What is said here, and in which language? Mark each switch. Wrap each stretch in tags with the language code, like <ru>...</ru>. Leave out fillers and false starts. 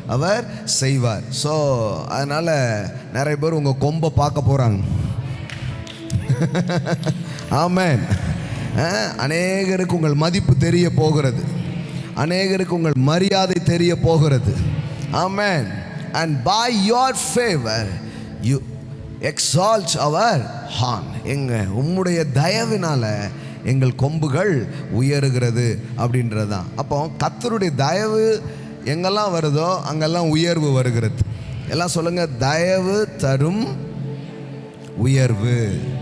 <ta>அவர் செய்வார். ஸோ அதனால் நிறைய பேர் உங்கள் கொம்பை பார்க்க போகிறாங்க. ஆமென். அநேகருக்கு உங்கள் மதிப்பு தெரிய போகிறது, அநேகருக்கு உங்கள் மரியாதை தெரிய போகிறது. ஆமென்.</ta> <en>And by your favor you exalt our horn.</en> <ta>உம்முடைய தயவினால எங்கள் கொம்புகள் உயருகிறது அப்படின்றது தான். அப்போ கர்த்தருடைய தயவு எங்கெல்லாம் வருதோ அங்கெல்லாம் உயர்வு வருகிறது. எல்லாம் சொல்லுங்க. தயவு தரும் உயர்வு.</ta>